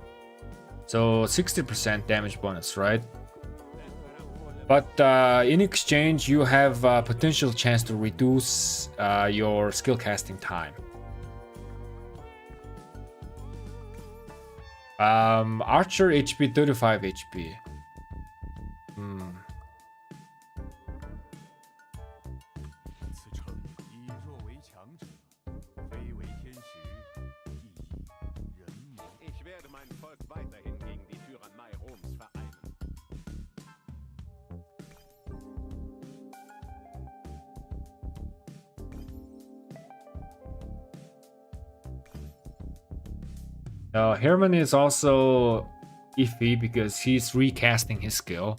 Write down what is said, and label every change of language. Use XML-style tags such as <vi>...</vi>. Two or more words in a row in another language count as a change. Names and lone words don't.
<en>So 60% damage bonus, right? But in exchange, you have a potential chance to reduce your skill casting time. Archer HP 35 HP.</en> <zh>此诚以弱为强者，非为天时，亦以人谋。</zh> <de>Ich werde mein Volk weiterhin gegen die Tyrannei Roms vereinen.</de> <en>Herman is also iffy because he's recasting his skill.</en>